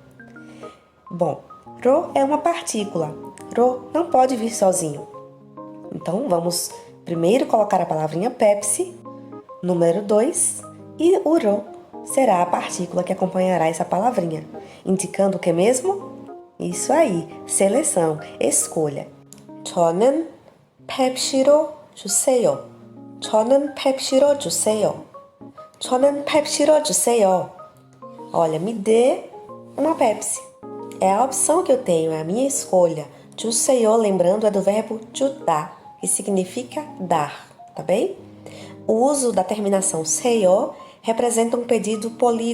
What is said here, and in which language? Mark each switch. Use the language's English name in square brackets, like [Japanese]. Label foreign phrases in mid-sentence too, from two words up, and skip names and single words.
[Portuguese] Bom, ro é uma partícula. Ro não pode vir sozinho. Então, vamos primeiro colocar a palavrinha Pepsi, número 2, e o ro será a partícula que acompanhará essa palavrinha, indicando o que mesmo? Isso aí, seleção, escolha. [Korean] 저는 펩시로 주세요. 저는 펩시로 주세요. 저는 펩시로 주세요. [Portuguese] Olha, me dê uma Pepsi. É a opção que eu tenho, é a minha escolha. 주세요, lembrando, é do verbo 주다, que significa dar, tá bem? O uso da terminação seyo representa um pedido polido.